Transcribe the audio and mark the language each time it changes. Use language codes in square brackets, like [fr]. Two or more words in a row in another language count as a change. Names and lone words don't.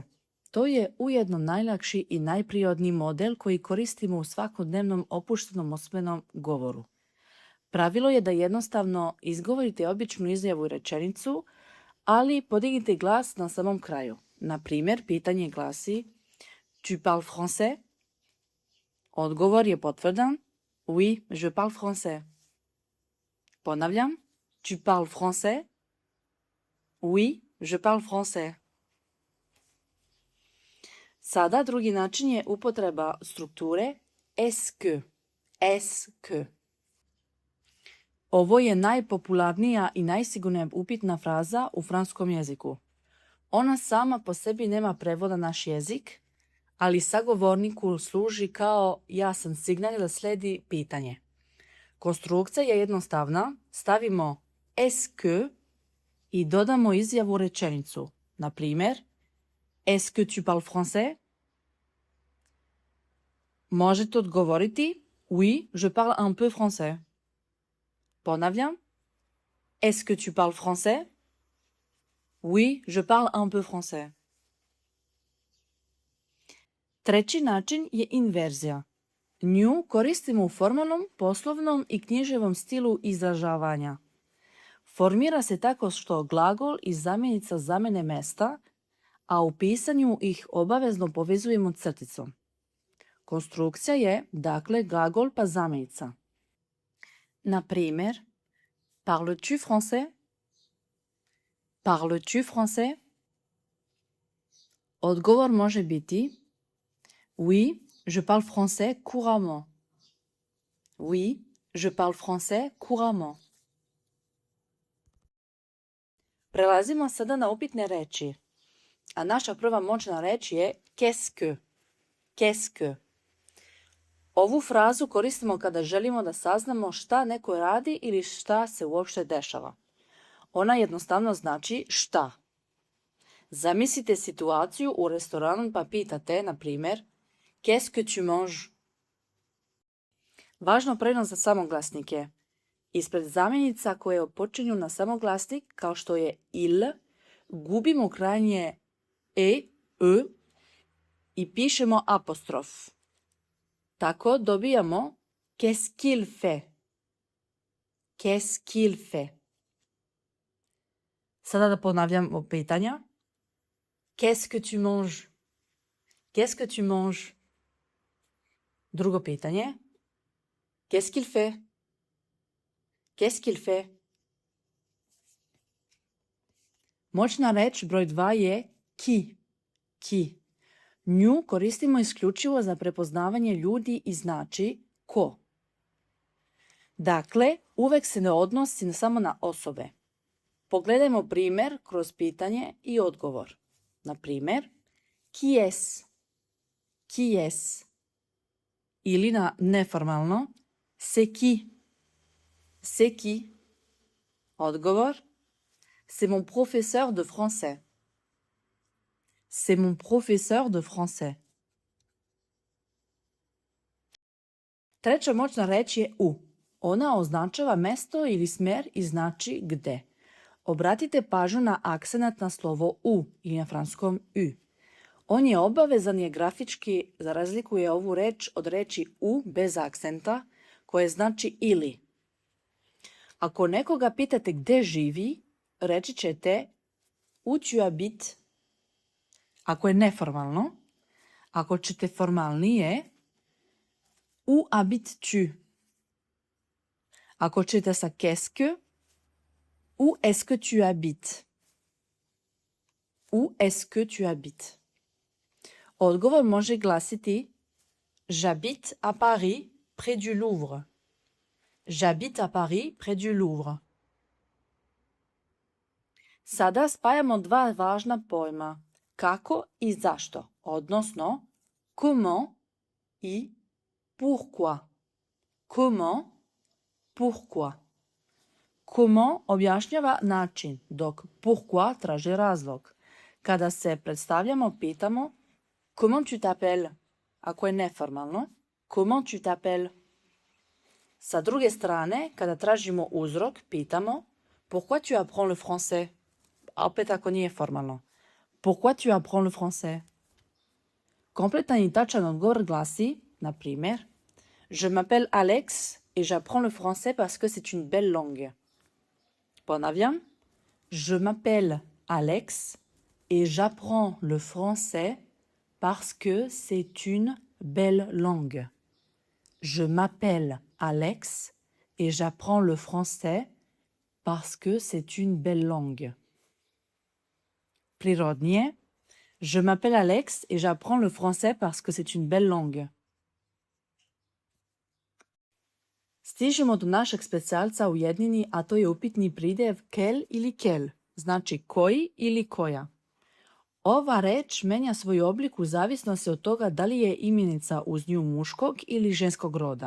[sr] To je ujedno najlakši i najprirodniji model koji koristimo u svakodnevnom opuštenom usmenom govoru. Pravilo je da jednostavno izgovorite običnu izjavu i rečenicu, ali podignite glas na samom kraju. Na primjer, pitanje glasi: [fr] Tu parles français? [sr] Odgovor je potvrdan: [fr] Oui, je parle français. Ponavljam: Tu parles français? Oui, je parle français. [sr] Sada drugi način je upotreba strukture [fr] est-ce que. Est-ce que. [sr] Ovo je najpopularnija i najsigurnija upitna fraza u francuskom jeziku. Ona sama po sebi nema prevoda na naš jezik, ali sagovorniku služi kao jasan signal da sledi pitanje. Konstrukcija je jednostavna, stavimo [fr] est-ce que [sr] i dodamo izjavu u rečenicu. Na primjer, [fr] Est-ce que tu parles français? [sr] Možete odgovoriti: [fr] Oui, je parle un peu français. Ponavljam: Est-ce que tu parles français? Oui, je parle un peu français. [sr] Treći način je inverzija. Nju koristimo u formalnom, poslovnom i književnom stilu izražavanja. Formira se tako što glagol i zamjenica zamene mesta, a u pisanju ih obavezno povezujemo crticom. Konstrukcija je, dakle, glagol pa zamjenica. Na primjer, [fr] Parles-tu français? Parles-tu français? [sr] Odgovor može biti: [fr] Oui, je parle français couramment. Oui, je parle français couramment. [sr] Prelazimo sada na upitne reči. A naša prva moćna reč je [fr] qu'est-ce que. Qu'est-ce que. [sr] Ovu frazu koristimo kada želimo da saznamo šta neko radi ili šta se uopšte dešava. Ona jednostavno znači šta. Zamislite situaciju u restoranu pa pitate, na primjer, [fr] qu'est-ce que tu manges? [sr] Važno pravilo za samoglasnike. Ispred zamjenica koje počinju na samoglasnik, kao što je il, gubimo krajnje e i pišemo apostrof. Tako dobijamo [fr] qu'est-ce qu'il fait. Qu'est-ce qu'il fait. [sr] Sada da ponavljam pitanja. [fr] Qu'est-ce que tu manges? Qu'est-ce que tu manges? [sr] Drugo pitanje. [fr] Qu'est-ce qu'il fait? Qu'est-ce qu'il fait? [sr] Moćna reč broj 2 je qui. [fr] Qui. [sr] Nju koristimo isključivo za prepoznavanje ljudi i znači ko. Dakle, uvek se ne odnosi samo na osobe. Pogledajmo primjer kroz pitanje i odgovor. Na primjer, [fr] qui est? Qui est? [sr] Ili na neformalno, [fr] c'est qui? C'est qui? Odgovor: C'est mon professeur de français. C'est mon professeur de français. [sr] Treća moćna reč je u. Ona označava mesto ili smer i znači gde. Obratite pažnju na akcenat na slovo u ili na francuskom u. On je obavezan jer grafički razlikuje ovu reč od reči u bez akcenta, koje znači ili. Ako nekoga pitate gde živi, reći ćete [fr] où tu habites. [sr] Ako je neformalno, ako ćete formalnije, [fr] où habites-tu? [sr] Ako ćete sa [fr] qu'est-ce que, où est-ce que tu habites? Où est-ce que tu habites? [sr] Odgovor može glasiti: [fr] J'habite à Paris, près du Louvre. J'habite à Paris, près du Louvre. [sr] Sada spajamo dva važna pojma: kako i zašto, odnosno comment i pourquoi. [fr] Comment, pourquoi. [sr] Comment objašnjava način, dok pourquoi traži razlog. Kada se predstavljamo, pitamo [fr] comment tu t'appelles? [sr] Ako je neformalno, [fr] comment tu t'appelles? [sr] Sa druge strane, kada tražimo uzrok, pitamo [fr] pourquoi tu apprends le français? [sr] A opet ako nije formalno. [fr] Pourquoi tu apprends le français? [sr] Kompletan i tačan odgovor glasi, na primjer, [fr] je m'appelle Alex et j'apprends le français parce que c'est une belle langue. Ponavljam, je m'appelle Alex et j'apprends le français parce que c'est une belle langue. Je m'appelle Alex et j'apprends le français parce que c'est une belle langue. Prirodnije, je m'appelle Alex et j'apprends le français parce que c'est une belle langue. [sr] Stižemo do našeg specijalca u jednini, a to je upitni pridjev quel ili quel, znači koji ili koja. Ova reč menja svoj oblik u zavisnosti od toga da li je imenica uz nju muškog ili ženskog roda.